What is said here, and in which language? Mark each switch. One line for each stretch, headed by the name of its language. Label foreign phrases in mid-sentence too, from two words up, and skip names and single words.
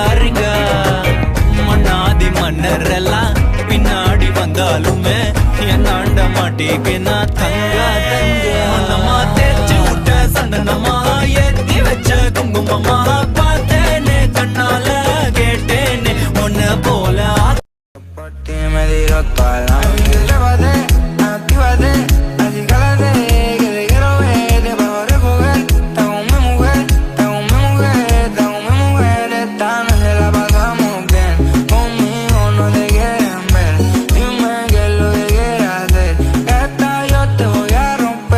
Tamil: ரிங்கா மண்ணாதி மன்னர் எல்லாம் பின்னாடி வந்தாலுமே என்னாண்ட மாட்டிக்கினா தங்கா தங்கா நம்ம தேய்ச்சி விட்ட சந்தனமா ஏத்தி வச்ச குங்குமமா பார்த்தேனே கண்ணால கேட்டேனே ஒன்ன போல
Spanish: me diró toda la vida. Llévate, actívate, así cálate, que te quiero ver, te puedo recoger. Está con mi mujer, está con mi mujer, está con mi mujer. Esta noche la pasamos bien, conmigo no te quieren ver. Dime qué es lo que quieres hacer, esta yo te voy a romper.